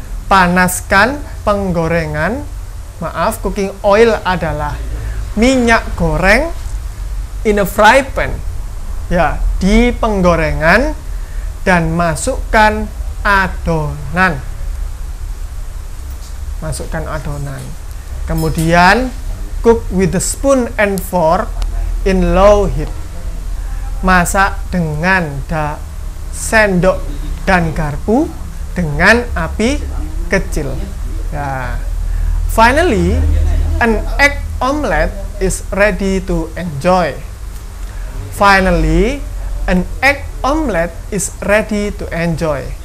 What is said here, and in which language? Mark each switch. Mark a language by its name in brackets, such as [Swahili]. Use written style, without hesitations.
[Indonesian] Panaskan penggorengan. Maaf, cooking oil adalah minyak goreng [English] in a fry pan. [Indonesian] Ya, di penggorengan dan masukkan adonan. Masukkan adonan. [English] Kemudian cook with the spoon and fork in low heat. [Indonesian] Masak dengan sendok dan garpu dengan api kecil. Ya. [English] Finally, an egg omelette is ready to enjoy. Finally, an egg omelette is ready to enjoy.